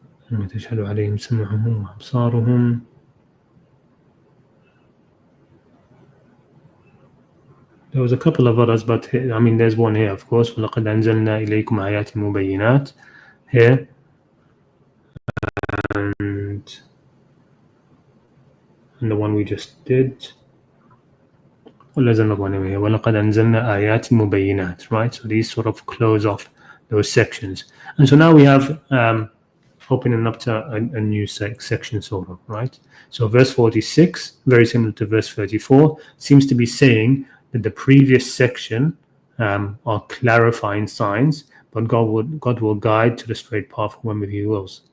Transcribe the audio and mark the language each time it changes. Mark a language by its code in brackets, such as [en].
[ar] تشهد عليهم سمعهم وأبصارهم. [en] There was a couple of others, but I mean, there's one here, of course. [ar] وَلَقَدْ أَنزَلْنَا إِلَيْكُمْ آيَاتٍ مُبَيِّنَاتٍ [en] here. And the one we just did. Well, there's another one here. [ar] وَلَقَدْ أَنزَلْنَا آيَاتٍ مُبَيِّنَاتٍ, right? [en] So these sort of close off those sections. And so now we have opening up to a new section, sort of, right? So verse 46, very similar to verse 34, seems to be saying that the previous section are clarifying signs, but God will guide to the straight path whoever He wills.